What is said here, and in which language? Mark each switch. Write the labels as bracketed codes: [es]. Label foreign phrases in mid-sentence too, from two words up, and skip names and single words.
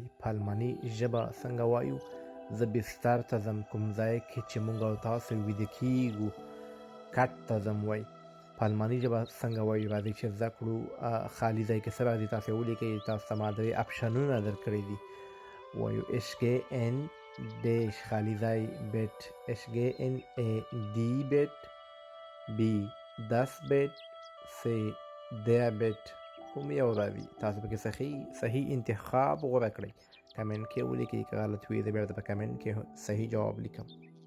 [ps] په الماني ژبه څنګه وایو؟ زه بستر ته ځم، کوم ځای کې چې موږ او تاسو ویده کېږو. کټ ته ځم وایي. په الماني ژبه څنګه وایو؟ راځئ چې زده کړو. خالي ځای کې څه راځي تاسو یې ولیکئ. تاسو ته ما 3 اپشنونه درکړي دي. [de] وایو ich gehe in das [ps] خالي ځای [de] bed. ich gehe in die bed. B das bed. C der bed. [ps] کوم یو راځي؟ تاسو پکې صحیح انتخاب غوره کړئ. کمنټ کې ولیکئ که غلط وي زه بېرته په کمنټ کې صحیح جواب لیکم.